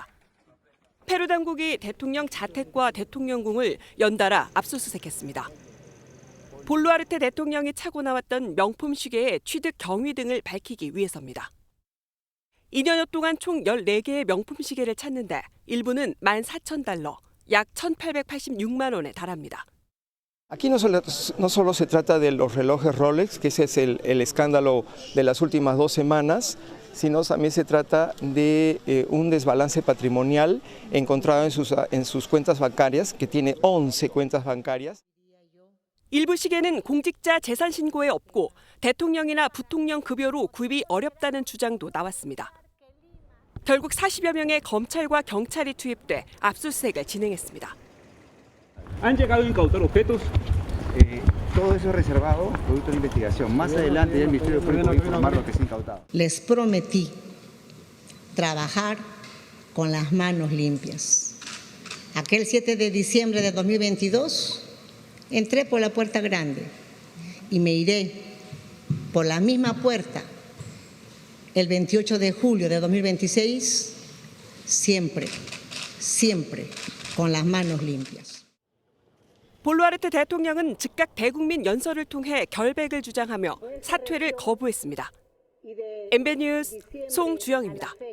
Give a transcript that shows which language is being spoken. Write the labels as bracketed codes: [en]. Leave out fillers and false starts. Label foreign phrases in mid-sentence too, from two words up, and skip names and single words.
[ko] 페루 당국이 대통령 자택과 대통령궁을 연달아 압수수색했습니다. 볼루아르테 대통령이 차고 나왔던 명품 시계의 취득 경위 등을 밝히기 위해서입니다. 2년여 동안 총 14개의 명품 시계를 찾는데 일부는 14,000달러, 약 1,886만 원에 달합니다. [es] Aquí no solo se trata de los relojes Rolex, que ese es el escándalo de las últimas 2 semanas, sino también se trata de un desbalance patrimonial encontrado en sus cuentas bancarias, que tiene 11 cuentas bancarias. [ko] 일부 시계는 공직자 재산 신고에 없고 대통령이나 부통령 급여로 구입이 어렵다는 주장도 나왔습니다. 결국 40여 명의 검찰과 경찰이 투입돼 압수수색을 진행했습니다. [es] Han llegado a incautar objetos. Todo eso es reservado, producto de investigación. Más adelante el Ministerio Público va a informar lo que se ha incautado. Les prometí trabajar con las manos limpias. Aquel 7 de diciembre de 2022 entré por la puerta grande y me iré por la misma puerta el 28 de julio de 2026, siempre con las manos limpias. [ko] 볼루아르테 대통령은 즉각 대국민 연설을 통해 결백을 주장하며 사퇴를 거부했습니다. MBN 뉴스 송주영입니다.